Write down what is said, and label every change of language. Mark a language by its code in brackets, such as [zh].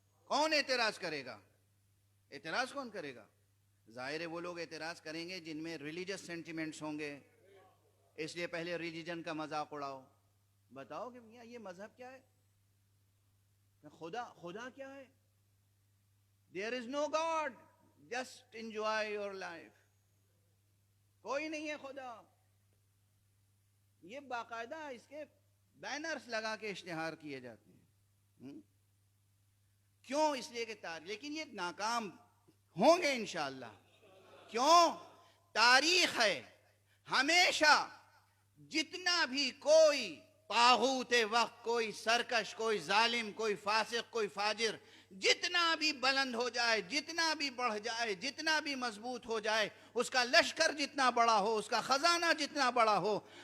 [ur] کون اعتراض کرے گا؟ اعتراض کون کرے گا؟ ظاہر ہے وہ لوگ اعتراض کریں گے جن میں ریلیجس سینٹیمنٹس ہوں گے. اس لیے پہلے ریلیجن کا مذاق اڑاؤ, بتاؤ کہ میاں یہ مذہب کیا ہے, خدا کیا ہے. [en] There is no God, just enjoy your life. [ur] کوئی نہیں ہے خدا. یہ باقاعدہ اس کے بینرز لگا کے اشتہار کیے جاتے ہیں. کیوں؟ اس لیے کہ لیکن یہ ناکام ہوں گے انشاءاللہ. کیوں؟ تاریخ ہے, ہمیشہ جتنا بھی کوئی طاغوت وقت, کوئی سرکش, کوئی ظالم, کوئی فاسق, کوئی فاجر, جتنا بھی بلند ہو جائے, جتنا بھی بڑھ جائے, جتنا بھی مضبوط ہو جائے, اس کا لشکر جتنا بڑا ہو, اس کا خزانہ جتنا بڑا ہو,